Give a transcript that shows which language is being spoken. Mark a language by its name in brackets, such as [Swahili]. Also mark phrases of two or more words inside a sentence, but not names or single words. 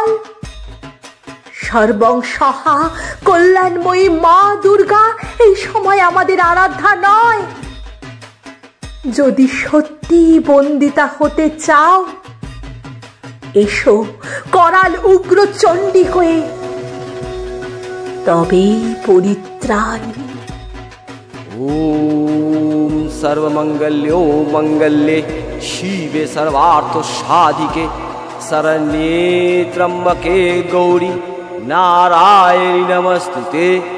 [Bangla] সর্বং সহা কল্যাণময়ী মা দুর্গা এই সময় আমাদের আরাধ্যা নয়? যদি সত্যি বন্দিতা হতে চাও, এসো করাল উগ্র চণ্ডী হয়ে, তবেই পরিত্রাণ। [Sanskrit] ओम सर्वमंगल्यो मंगल्ये शिवे सर्वार्थ साधिके शरण्ये त्र्यंबके गौरी नारायणी नमस्तुते।